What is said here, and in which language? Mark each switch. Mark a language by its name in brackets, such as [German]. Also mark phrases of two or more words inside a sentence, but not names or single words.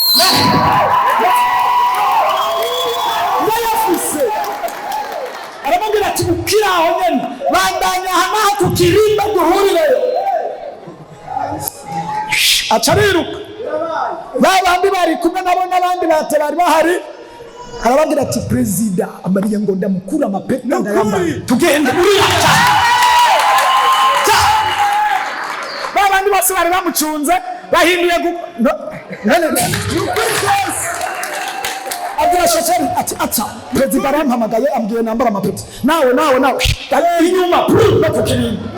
[Rundi] aramubwira ati ukira aho nyene bandanya hanaha ku kirimba duhurireyo aca ariruka babandi bari kumwe nabo n'abandi bate bari bahari arababwira ati perezida amariye ngo ndamukura amapeta ndayambaye tugende uriya babandi bose bari bamucunze bahinduye abwira shachari ati ata perezida arampamagaye ambwiye nambara amapeta nawe inyuma bakukirinde